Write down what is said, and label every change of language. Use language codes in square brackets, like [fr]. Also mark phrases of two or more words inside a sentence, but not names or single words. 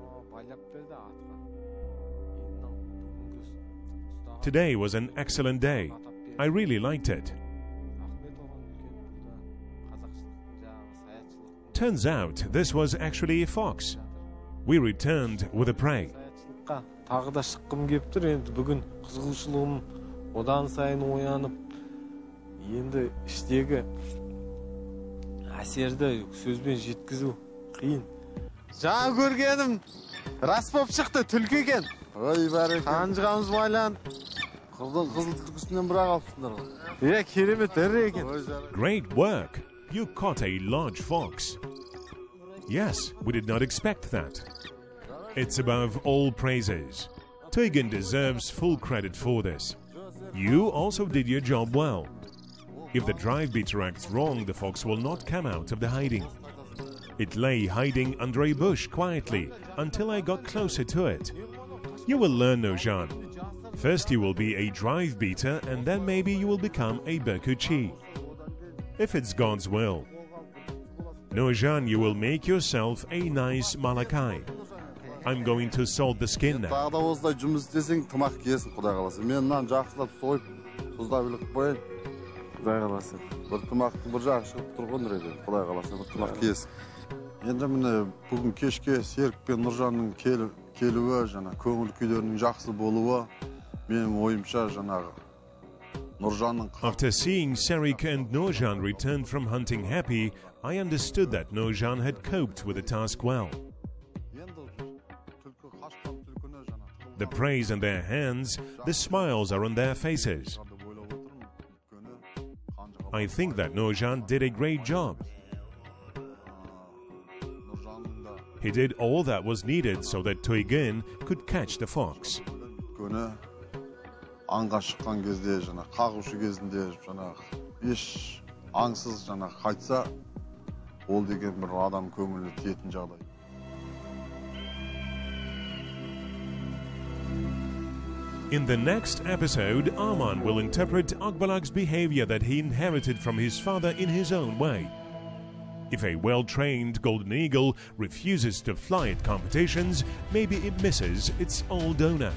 [en] Today was an excellent day. I really liked it. Turns out this was actually a fox. We returned with a prey. [kk] Тағы да шыққым келіп тұр. Енді бүгін қызығушылығым одан сайын оянып, енді іштегі әсерді сөзбен жеткізу қиын. Жаңа көргенім рас болып шықты, түлкі екен. Ой, бәрекелді. Қанжығамыз байланып. Қызыл түлкісінен бірақ алыпсыңдар ғой. Керемет ірі екен. [en] Great work! You caught a large fox. Yes, we did not expect that. It's above all praises. Tuygyn deserves full credit for this. You also did your job well. If the drive beater acts wrong, the fox will not come out of the hiding. It lay hiding under a bush quietly until I got closer to it. You will learn, Nojan. First you will be a drive beater and then maybe you will become a Berkutchis. If it's God's will. Nojan, you will make yourself a nice Malakai. I'm going to salt the skin now. [kk] Тағы да осылай жұмыс істесең, тымақ киесің, Құдай қаласа. Мен мынаны жақсылап сойып, тұздап біліп қояйын. Құдай қаласа. Бір тымақтың бір жағы шығып тұр ғой еді. Құдай қаласа, бір тымақ киесің. Енді міне бүгін кешке Серік пен Нұржанның келуі, жаңа көңіл күйлерінің жақсы болуы, менің ойымша жаңағы Нұржанның. [en] After seeing Serik and Nurjan return from hunting happy, I understood that Nurjan had coped with the task well. The praise in their hands, the smiles are on their faces. I think that Nurjan did a great job. He did all that was needed so that Tuygyn could catch the fox. [kk] Аңға шыққан кезде, жаңа қағушы кезінде, жаңа еш аңсыз жаңа қайтса, ол деген бір адам көңілі тиетін жағдай. [en] In the next episode, Arman will interpret Akbalak's behavior that he inherited from his father in his own way. If a well-trained golden eagle refuses to fly at competitions, maybe it misses its old owner.